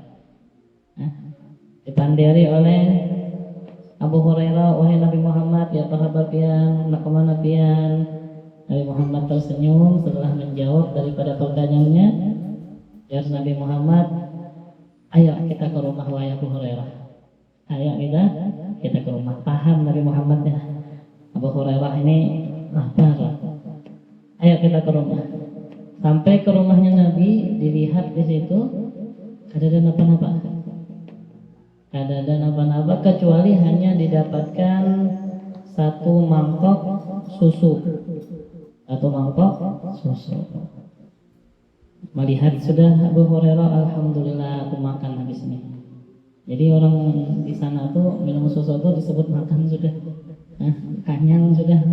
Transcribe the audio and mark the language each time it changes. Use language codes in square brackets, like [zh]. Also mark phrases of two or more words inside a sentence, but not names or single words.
[bjn] Dipandiri oleh Abu Hurairah, wahai Nabi Muhammad, ya apa kabar pian, nak kemana pian? [id] Nabi Muhammad tersenyum setelah menjawab daripada pertanyaannya. Ya Nabi Muhammad, ayo kita ke rumah wahai Abu Hurairah. Ayo kita ke rumah. Paham Nabi Muhammad ya, Abu Hurairah ini lapar. Ayo kita ke rumah. [bjn] Sampai ke rumahnya Nabi, dilihat di situ kada ada napa-napa. Kada ada napa-napa kecuali hanya didapatkan satu mangkok susu. [id] Satu mangkok susu. Melihat sudah Abu Hurairah, alhamdulillah aku makan habis ini. Jadi orang di sana tuh minum susu itu disebut makan sudah, kenyang sudah.